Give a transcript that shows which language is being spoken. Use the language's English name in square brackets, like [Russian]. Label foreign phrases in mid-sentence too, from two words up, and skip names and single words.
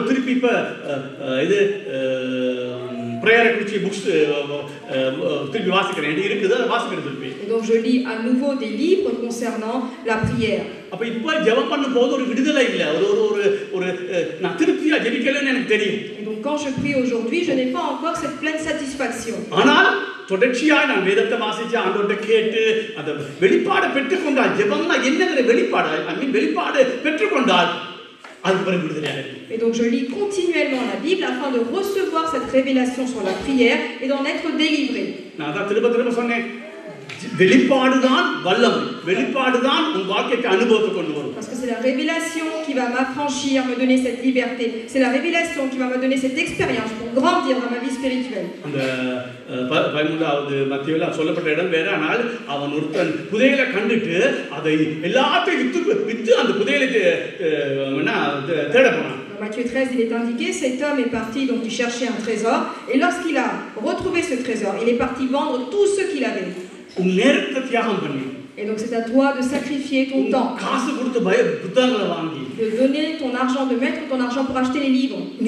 [French] Et donc je lis à nouveau des livres concernant la prière. Et donc quand je prie aujourd'hui, je n'ai pas encore cette pleine satisfaction. [Tamil] தொடர்ச்சியாய் நான் வேதத்தை வாசிச்சு ஆண்டவர்ட்ட கேட்டு அந்த வெளிப்பாடு பெற்றுக்கொண்டால் ஜெபம்னா என்னங்கிற வெளிப்பாடு பெற்றுக்கொண்டால் அது பிறகு விடுதலையாக. [French] Et donc je lis continuellement la Bible afin de recevoir cette révélation sur la prière et d'en être délivré. [Tamil] நான் தான் திரும்ப சொன்னேன், வெளிப்பாடுதான் வல்லமை, வெளிப்பாடுதான் உன் வாழ்க்கைக்கு அனுபவத்தை கொண்டு வரும். [French] Parce que c'est la révélation qui va m'affranchir, me donner cette liberté. C'est la révélation qui va me donner cette expérience pour grandir dans ma vie spirituelle. [Tamil] அந்த 13வது மத்தேயுல சொல்லப்பட்ட இடம் வேற. ஆனால் அவன் ஒருத்தன் புதையலை கண்டுட்டு அதை எல்லாத்தையும் வித்து அந்த புதையலை தேட போனான். [French] Matthieu 13, il est indiqué, cet homme est parti, donc il cherchait un trésor, et lorsqu'il a retrouvé ce trésor, il est parti vendre tout ce qu'il avait. Et donc c'est à toi de sacrifier ton temps, de donner ton argent, de mettre ton argent pour acheter les livres.